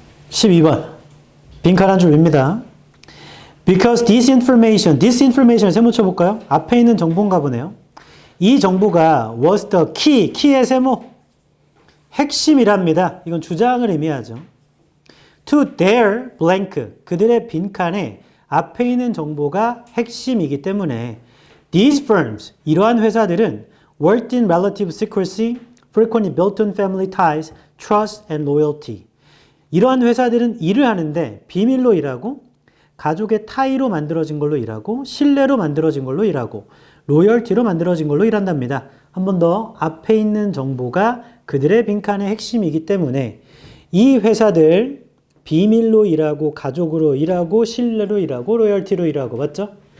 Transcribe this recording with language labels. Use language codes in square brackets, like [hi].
[ko] 12번. 빈칸 한 줄 깁니다. [en] Because this information [ko] 을 세모 쳐볼까요? 앞에 있는 정보인가 보네요. 이 정보가 [en] was the key, [ko] 키의 세모. 핵심이랍니다. 이건 주장을 의미하죠. [en] To their blank, [ko] 그들의 빈칸에 앞에 있는 정보가 핵심이기 때문에 [en] these firms, [ko] 이러한 회사들은 [en] worked in relative secrecy, frequently built on family ties, trust and loyalty. [ko] 이러한 회사들은 일을 하는데 비밀로 일하고 가족의 타이로 만들어진 걸로 일하고 신뢰로 만들어진 걸로 일하고 로열티로 만들어진 걸로 일한답니다. 한 번 더 앞에 있는 정보가 그들의 빈칸의 핵심이기 때문에 이 회사들 비밀로 일하고 가족으로 일하고 신뢰로 일하고 로열티로 일하고 맞죠?